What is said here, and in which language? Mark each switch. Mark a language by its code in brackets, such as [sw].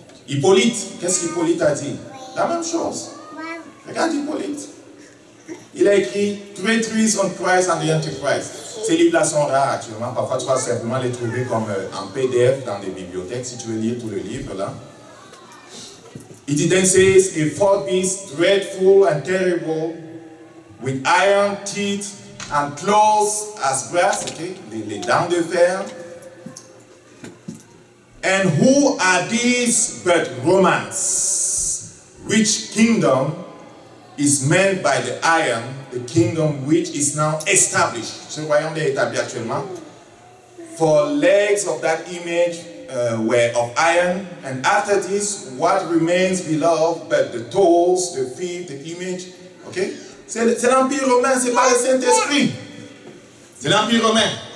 [fr] Hippolyte, qu'est-ce qu'Hippolyte a dit? La même chose. Regarde Hippolyte. Il a écrit Three Trees on Christ and the Antichrist. Ces livres-là sont rares actuellement. Parfois, tu vas simplement les trouver comme en PDF dans des bibliothèques si tu veux lire tout le livre là. [en] It then says, a fourth beast, dreadful and terrible, with iron teeth and claws as brass, okay? [fr] Les dents de fer. [en] And who are these but Romans? Which kingdom is meant by the iron, the kingdom which is now established? [fr] Ce royaume est établi actuellement. [en] For legs of that image were of iron, and after this, what remains below but the toes, the feet, the image? Okay? [fr] C'est l'Empire romain, c'est pas le Saint-Esprit. C'est l'Empire romain.